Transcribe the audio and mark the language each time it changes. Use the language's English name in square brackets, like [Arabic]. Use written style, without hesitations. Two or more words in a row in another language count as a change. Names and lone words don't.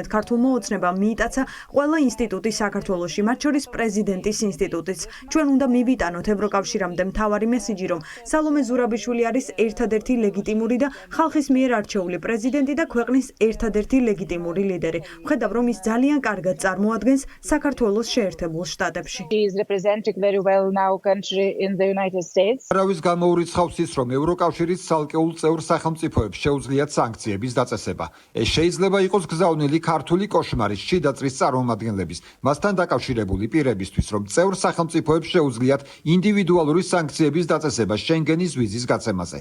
[Georgian] ქართულმა ოცნებამ მიიტაცა ყველა ინსტიტუტი საქართველოში, მათ შორის პრეზიდენტის ინსტიტუტიც. ჩვენ უნდა მივიტანოთ ევროკავშირამდე მთავარი მესიჯი, რომ სალომე ზურაბიშვილი არის ერთადერთი ლეგიტიმური და ხალხის მიერ არჩეული პრეზიდენტი და ქვეყნის ერთადერთი ლეგიტიმური ლიდერი. ვხედავ, რომ ის ძალიან კარგად წარმოადგენს საქართველოს შეერთებულ შტატებში. [English] She is representing very well now country in the United States. [Georgian] არავის გამოურიცხავს ის, რომ ევროკავშირის ცალკეულ წევრ სახელმწიფოებს შეუძლიათ სანქციების დაწესება. ეს შეიძლება იყოს გზავნილი ქართული კოშმარის შიდა წრის წარმომადგენლების, მასთან დაკავშირებული პირებისთვის, რომ წევრ სახელმწიფოებს შეუძლიათ ინდივიდუალური სანქციების დაწესება შენგენის ვიზის გაცემაზე.